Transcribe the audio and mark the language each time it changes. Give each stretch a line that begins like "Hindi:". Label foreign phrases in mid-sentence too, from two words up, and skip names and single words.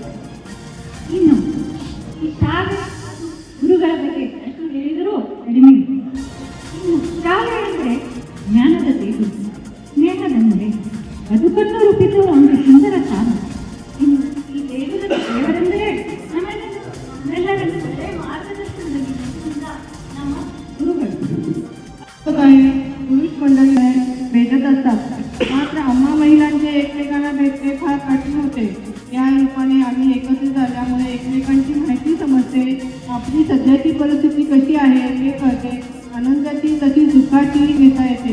Kannada: ಇನ್ನು ಈ ಶಾಲೆ ಗುರುಗಳ ಬಗ್ಗೆ ಎಷ್ಟು ಹೇಳಿದರೂ ಕಡಿಮೆ. ಇನ್ನು ಶಾಲೆ ಅಂದರೆ ಜ್ಞಾನದ ದೇವು, ಸ್ನೇಹದ ಮನೆ, ಬದುಕನ್ನು ರೂಪಿಸುವ ಒಂದು ಸುಂದರ ಸ್ಥಾನ. ಇನ್ನು ಈ ದೇವರೆಂದರೆ ನಮ್ಮೆಲ್ಲರನ್ನು ಒಳ್ಳೆಯ ಮಾರ್ಗದರ್ಶನದಲ್ಲಿ ನಡೆಸಿದ ನಮ್ಮ गुरुಗಳು.
Marathi: पुरुष मंडळी भेटत असतात, मात्र आम्हा महिलांचे एकमेकांना भेटणे फार कठीण होते. या रूपाने आम्ही एकत्रित झाल्यामुळे एकमेकांची माहिती समजते, आपली सध्याची परिस्थिती कशी आहे हे कळते, आनंदाची तशी दुःखाची घेता येते.